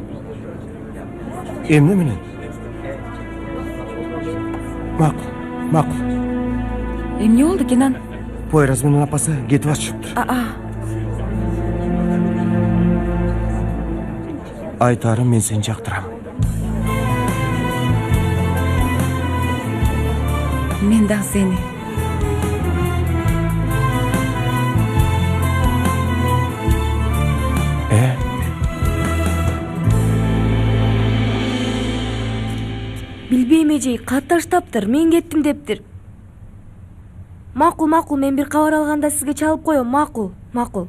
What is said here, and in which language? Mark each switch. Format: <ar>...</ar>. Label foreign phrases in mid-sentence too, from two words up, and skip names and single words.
<ky>Эмне менен? Макул. эмне болду Кенан? Пойраз менен апасы кетип атышыптыр. Айтарым, мен сени жактырам. Мен да сени. Билбейм эжей, кат таштаптыр, мен кеттим дептир. Макул, мен бир кабар алганда сизге чалып коем, макул.</ky>